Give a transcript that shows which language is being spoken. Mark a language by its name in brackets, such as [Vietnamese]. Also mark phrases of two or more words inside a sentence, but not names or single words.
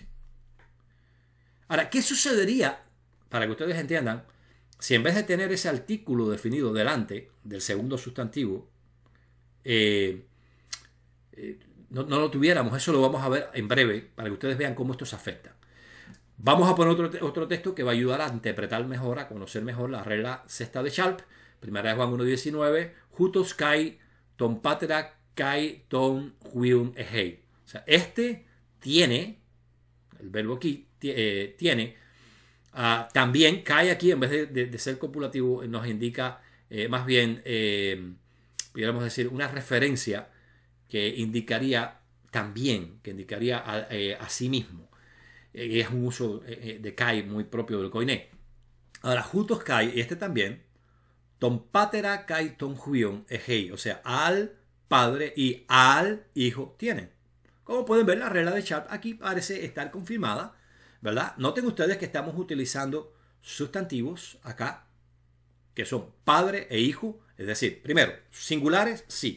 [Spanish] Ahora, ¿qué sucedería, para que ustedes entiendan, si en vez de tener ese artículo definido delante del segundo sustantivo, no lo tuviéramos? Eso lo vamos a ver en breve para que ustedes vean cómo esto se afecta. Vamos a poner otro texto que va a ayudar a interpretar mejor, a conocer mejor la regla sexta de Charles. 1 de Juan 1:19, [Greek] οὗτος καὶ τὸν πατέρα καὶ τὸν υἱὸν ἔχει. [Spanish] O sea, este tiene, el verbo aquí, tiene, también cae aquí, en vez de ser copulativo, nos indica más bien, pudiéramos decir, una referencia que indicaría también, que indicaría a sí mismo. Es un uso de kai muy propio del koiné. Ahora, [Greek] οὗτος καὶ, [Spanish] y este también, [Greek] τὸν πατέρα καὶ τὸν υἱὸν ἔχει, [Spanish] o sea, al Padre y al Hijo tienen. Como pueden ver, la regla de Charles aquí parece estar confirmada, ¿verdad? Noten ustedes que estamos utilizando sustantivos acá, que son Padre e Hijo, es decir, primero, singulares, sí.